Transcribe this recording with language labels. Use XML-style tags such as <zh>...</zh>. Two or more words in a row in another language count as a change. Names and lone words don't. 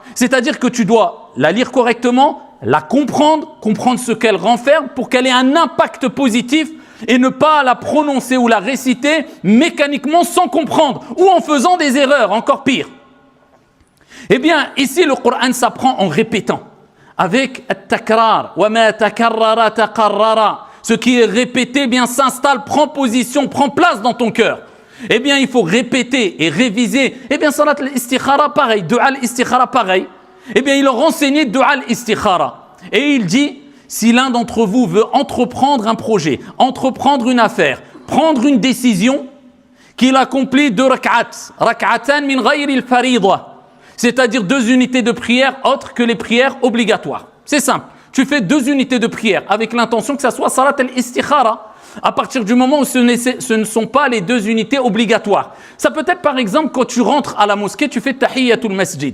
<fr>C'est-à-dire que tu dois la lire correctement, la comprendre ce qu'elle renferme pour qu'elle ait un impact positif et ne pas la prononcer ou la réciter mécaniquement sans comprendre ou en faisant des erreurs, encore pire. Ici, le Coran s'apprend en répétant avec</fr> <ar>التكرار، وما تكرر تقرر.</ar> <fr>ce qui est répété, bien s'installe, prend position, prend place dans ton cœur. Eh bien, il faut répéter et réviser. Eh bien,</fr> <ar>صلاة الاستخارة,</ar> <fr>pareil.</fr> <ar>دعاء الاستخارة,</ar> <fr>pareil. Eh bien, il leur enseignait</fr> <ar>دعاء الاستخارة.</ar> <fr>Et il dit, si l'un d'entre vous veut entreprendre un projet, entreprendre une affaire, prendre une décision, qu'il accomplit 2 rak'at,</fr> <ar>ركعتين من غير الفريضة,</ar> <fr>c'est-à-dire 2 unités de prière autres que les prières obligatoires. C'est simple. Tu fais 2 unités de prière avec l'intention que ça soit</fr> <ar>صلاة الاستخارة.</ar> <fr>À partir du moment où ce ne sont pas les 2 unités obligatoires. Ça peut être par exemple quand tu rentres à la mosquée, tu fais</fr> <ar>تحية المسجد.</ar>